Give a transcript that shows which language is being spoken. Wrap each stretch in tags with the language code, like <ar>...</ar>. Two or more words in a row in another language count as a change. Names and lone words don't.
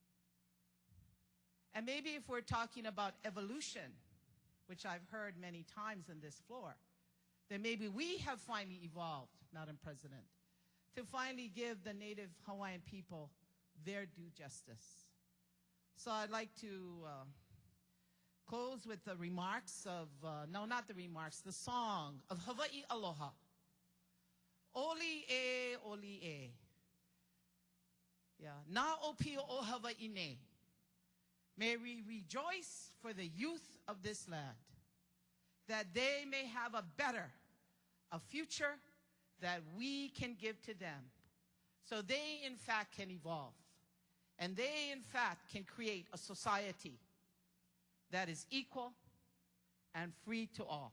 <en>And maybe if we're talking about evolution, which I've heard many times on this floor, then maybe we have finally evolved, Madam President, to finally give the Native Hawaiian people their due justice. So I'd like to close with the remarks of, no, not the remarks, the song of Hawaii Aloha.</en> <haw>Oli e, oli e. Yeah, na o pio o Hawaii ne.</haw> <en>May we rejoice for the youth of this land. that they may have a future that we can give to them. So they, in fact, can evolve. And they, in fact, can create a society that is equal and free to all.</en>